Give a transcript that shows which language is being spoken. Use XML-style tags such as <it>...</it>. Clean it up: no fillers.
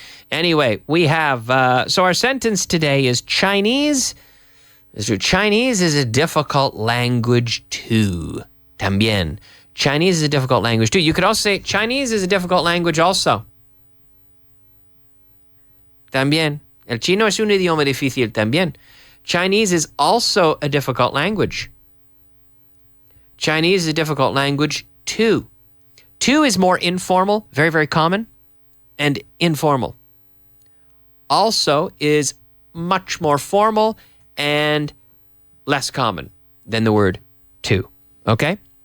<en>Anyway, we have, so our sentence today is Chinese. Chinese is a difficult language too. También. Chinese is a difficult language too. You could also say Chinese is a difficult language also.</en> <es>También. El chino es un idioma difícil también.</es> <en>Chinese is also a difficult language. Chinese is a difficult language too. Two is more informal, very, very common, and informal. Also is much more formal and less common than the word to. Okay?</en>